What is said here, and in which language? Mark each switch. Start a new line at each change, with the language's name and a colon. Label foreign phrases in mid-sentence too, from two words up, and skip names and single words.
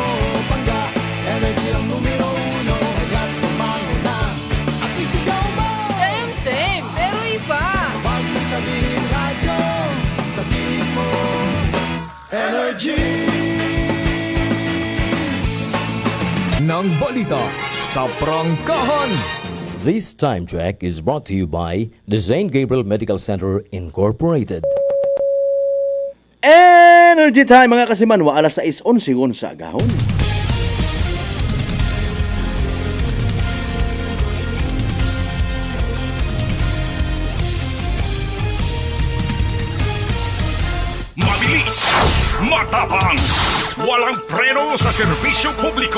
Filipino: Pangga, energy ang numero 1. Agad tumano na at isigaw mo. Same, pero iba. Sabihin radyo, sabihin mo Energy. Nang balita sa prangkahan.
English: This time check is brought to you by the St. Gabriel Medical Center Incorporated. Energy time
Hiligaynon: mga kasimanwa, alas 6:11 sa agahon.
Filipino: Mabilis, matapang, walang preno sa serbisyo publiko.